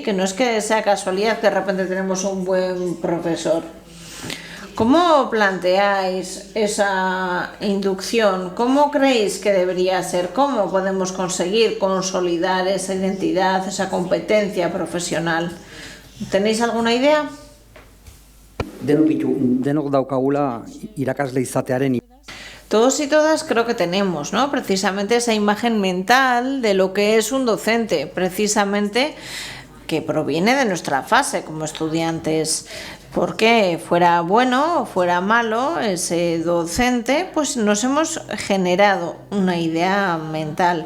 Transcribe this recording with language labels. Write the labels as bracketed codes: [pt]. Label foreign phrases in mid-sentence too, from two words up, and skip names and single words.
[es] Que no es que sea casualidad que de repente tenemos un buen profesor. ¿Cómo planteáis esa inducción? ¿Cómo creéis que debería ser? ¿Cómo podemos conseguir consolidar esa identidad, esa competencia profesional? ¿Tenéis alguna idea? [eu] Denok daukagula irakasle izatearen. [es] Todos y todas creo que tenemos, ¿no? Precisamente esa imagen mental de lo que es un docente, precisamente que proviene de nuestra fase como estudiantes. Porque fuera bueno o fuera malo ese docente, pues nos hemos generado una idea mental.